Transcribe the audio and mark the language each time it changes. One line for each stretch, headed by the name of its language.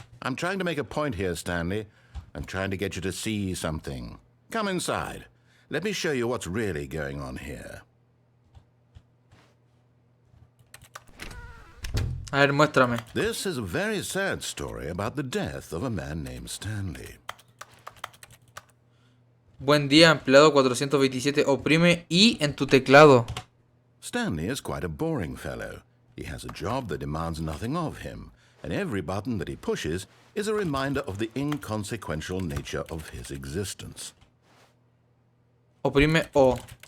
English: I'm trying to make a point here, Stanley. I'm trying to get you to see something. Come inside. Let me show you what's really going on here.
Spanish: A ver, muéstrame.
English: This is a very sad story about the death of a man named Stanley.
Spanish: Buen día, empleado 427. Oprime I en tu teclado.
English: Stanley is quite a boring fellow. He has a job that demands nothing of him, and every button that he pushes is a reminder of the inconsequential nature of his existence.
Spanish: Oprime O.